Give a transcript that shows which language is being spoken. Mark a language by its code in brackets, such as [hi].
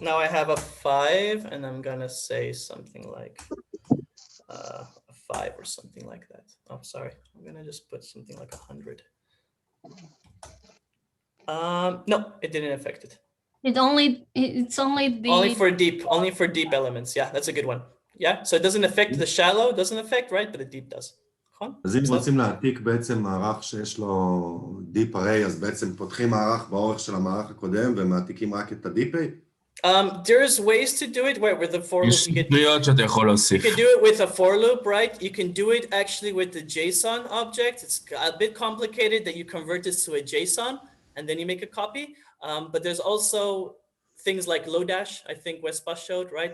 [en] Now I have a 5, and I'm gonna say something like a 5 or something like that. Oh, sorry. I'm gonna just put something like 100. No, it didn't affect it. It's only for deep elements. Yeah, that's a good one. Yeah, so it doesn't affect the shallow, doesn't affect, right? But the deep does. [he] אז אם רוצים להעתיק בעצם מערך שיש לו deep array, אז בעצם פותחים מערך באורך של המערך הקודם ומעתיקים רק את ה-deep array? [en] There's ways to do it with the for loop. You can do it with a for loop, right? You can do it actually with the JSON object. It's a bit complicated that you convert this to a JSON and then you make a copy. But there's also things like Lodash, I think Wespa showed, right?